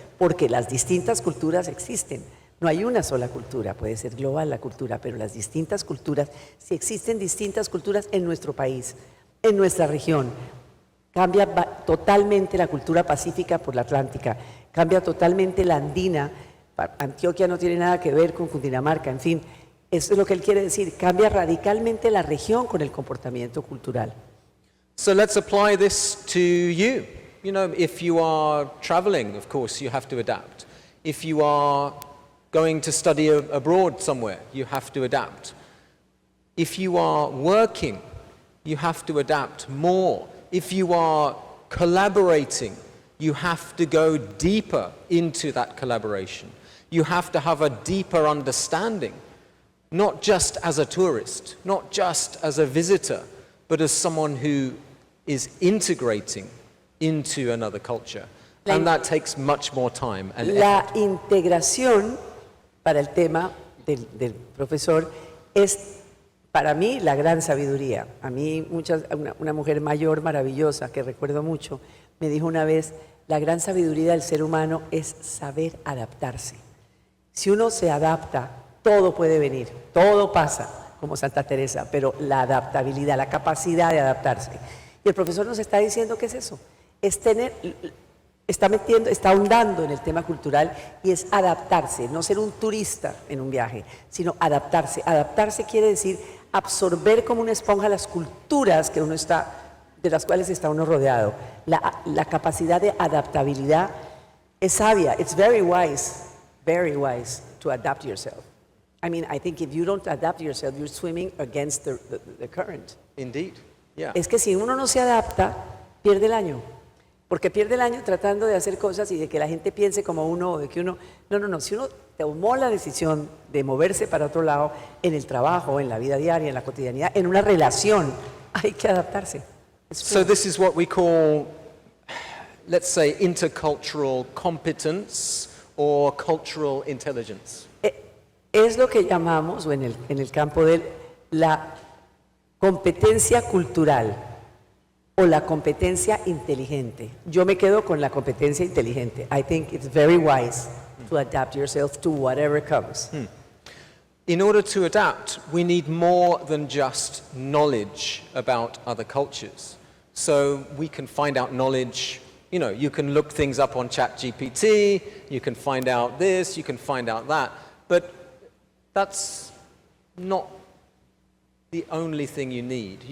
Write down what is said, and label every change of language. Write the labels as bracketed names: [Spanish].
[Spanish] Porque las distintas culturas existen. No hay una sola cultura, puede ser global la cultura, pero las distintas culturas, si existen distintas culturas en nuestro país, en nuestra región, cambia totalmente la cultura pacífica por la atlántica, cambia totalmente la andina. Antioquia no tiene nada que ver con Cundinamarca, en fin, eso es lo que él quiere decir, cambia radicalmente la región con el comportamiento cultural. [English] So let's apply this to you. You know, if you are traveling, of course, you have to adapt. If you are going to study abroad somewhere, you have to adapt. If you are working, you have to adapt more. If you are collaborating, you have to go deeper into that collaboration. You have to have a deeper understanding, not just as a tourist, not just as a visitor, but as someone who is integrating into another culture. And that takes much more time and [Spanish] La [English] effort. [Spanish] integración, para el tema del profesor, es para mí la gran sabiduría. A mí una mujer mayor maravillosa que recuerdo mucho me dijo una vez, la gran sabiduría del ser humano es saber adaptarse. Si uno se adapta, todo puede venir, todo pasa, como Santa Teresa, pero la adaptabilidad, la capacidad de adaptarse. Y el profesor nos está diciendo que es eso, es tener, está ahondando en el tema cultural y es adaptarse, no ser un turista en un viaje, sino adaptarse. Adaptarse quiere decir absorber como una esponja las culturas que uno está, de las cuales está uno rodeado. La capacidad de adaptabilidad es sabia, [English] it's very wise to adapt yourself. I mean, I think if you don't adapt yourself, you're swimming against the current. Indeed, yeah. [Spanish] Es que si uno no se adapta, pierde el año. Porque pierde el año tratando de hacer cosas y de que la gente piense como uno, o de que uno... No. Si uno tomó la decisión de moverse para otro lado, en el trabajo, en la vida diaria, en la cotidianidad, en una relación, hay que adaptarse. [English] So this is what we call, let's say, intercultural competence or cultural intelligence. [Spanish] Es lo que llamamos, o en el campo de la competencia cultural o la competencia inteligente. Yo me quedo con la competencia inteligente. [English] I think it's very wise to adapt yourself to whatever comes. In order to adapt, we need more than just knowledge about other cultures. So we can find out knowledge, you know, you can look things up on ChatGPT, you can find out this, you can find out that, but that's not the only thing you need.